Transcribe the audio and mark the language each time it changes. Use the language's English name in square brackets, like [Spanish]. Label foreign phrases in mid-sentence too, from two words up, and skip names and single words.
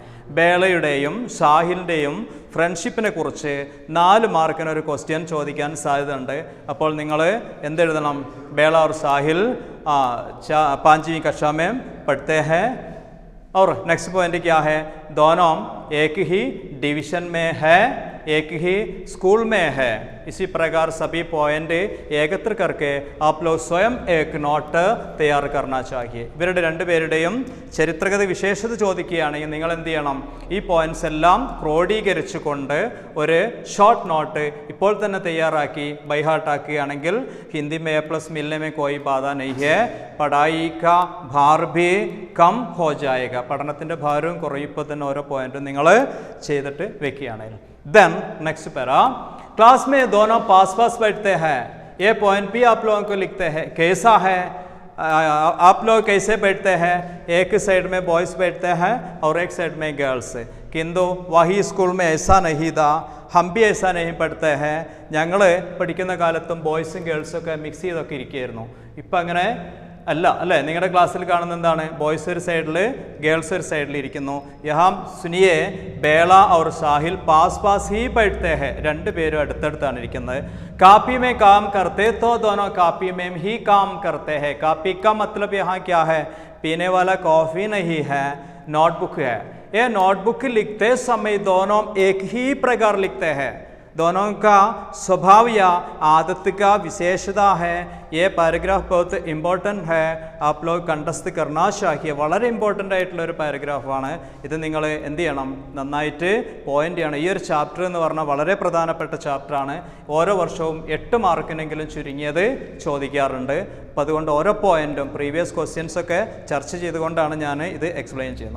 [Malayalam] ബേളയുടെയും സാഹിലിൻ്റെയും ഫ്രണ്ട്ഷിപ്പിനെ കുറിച്ച് 4 മാർക്കിന് ഒരു ക്വസ്റ്റ്യൻ ചോദിക്കാൻ സാധ്യതയുണ്ട്. അപ്പോൾ നിങ്ങൾ എന്തെഴുതണം? [Hindi] बेड़ा और साहिल 5वीं कक्षा में पढ़ते हैं. और [English] next point [Hindi] क्या है? दोनों एक ही डिवीजन में है, एक ही स्कूल में है. इसी प्रकार सभी पॉइंट एकत्र करके आप लोग स्वयं एक नोट तैयार करना चाहिए. [Malayalam] ഇവരുടെ 2 പേരുടെയും ചരിത്രഗത വിശേഷത ചോദിക്കുകയാണെങ്കിൽ നിങ്ങൾ എന്ത് ചെയ്യണം? ഈ പോയിന്റ്സ് എല്ലാം ക്രോഡീകരിച്ചുകൊണ്ട് ഒരു ഷോർട്ട് നോട്ട് ഇപ്പോൾ തന്നെ തയ്യാറാക്കി ബൈഹാർട്ട് ആക്കുകയാണെങ്കിൽ ഹിന്ദി [Hindi] में A+ मिलने में कोई बाधा नहीं है, पढ़ाई का भार भी कम हो जाएगा. [Malayalam] പഠനത്തിൻ്റെ ഭാരവും കുറയും ഇപ്പോൾ തന്നെ ഓരോ പോയിന്റും നിങ്ങൾ ചെയ്തിട്ട് വെക്കുകയാണെങ്കിൽ. [English] then next para, [Hindi] क्लास में दोनों पास पास बैठते हैं. ये पॉइंट भी आप लोगों को लिखते हैं. कैसा है? आप लोग कैसे बैठते हैं? एक साइड में बॉयज़ बैठते हैं और एक साइड में गर्ल्स. किंतु वही स्कूल में ऐसा नहीं था, हम भी ऐसा नहीं पढ़ते हैं. [Malayalam] ഞങ്ങൾ പഠിക്കുന്ന കാലത്തും ബോയ്സും ഗേൾസൊക്കെ മിക്സ് ചെയ്തൊക്കെ ഇരിക്കുകയായിരുന്നു. ഇപ്പം അങ്ങനെ അല്ല അല്ലേ? നിങ്ങളുടെ ക്ലാസ്സിൽ കാണുന്ന എന്താണ്? ബോയ്സ് ഒരു സൈഡിൽ, ഗേൾസ് ഒരു സൈഡിൽ ഇരിക്കുന്നു. [Hindi] यहाँ सुनिए ബേള और साहिल पास पास ही बैठते हैं. [Malayalam] 2 പേരും അടുത്തടുത്താണ് ഇരിക്കുന്നത്. [Hindi] कापी में काम करते तो दोनों कापी में ही काम करते हैं. कापी का मतलब यहाँ क्या है? पीने वाला कॉफ़ी नहीं है, नोटबुक है. ये नोटबुक लिखते समय दोनों एक ही प्रकार लिखते हैं. दोनों का स्वभाव या आदत का विशेषता है. ये पैराग्राफ बहुत ഇമ്പോർട്ടൻ്റ് है, आप लोग कंठस्थ करना चाहिए. [Malayalam] വളരെ ഇമ്പോർട്ടൻ്റ് ആയിട്ടുള്ള ഒരു പാരഗ്രാഫാണ് ഇത്. നിങ്ങൾ എന്ത് ചെയ്യണം, നന്നായിട്ട് പോയിന്റ് ചെയ്യണം. ഈ ഒരു ചാപ്റ്റർ എന്ന് പറഞ്ഞാൽ വളരെ പ്രധാനപ്പെട്ട ചാപ്റ്ററാണ്. ഓരോ വർഷവും 8 മാർക്കിനെങ്കിലും ചുരുങ്ങിയത് ചോദിക്കാറുണ്ട്. അപ്പോൾ അതുകൊണ്ട് ഓരോ പോയിന്റും [English] previous questions [Malayalam] ഒക്കെ ചർച്ച ചെയ്തുകൊണ്ടാണ് ഞാൻ ഇത് എക്സ്പ്ലെയിൻ ചെയ്യുന്നത്.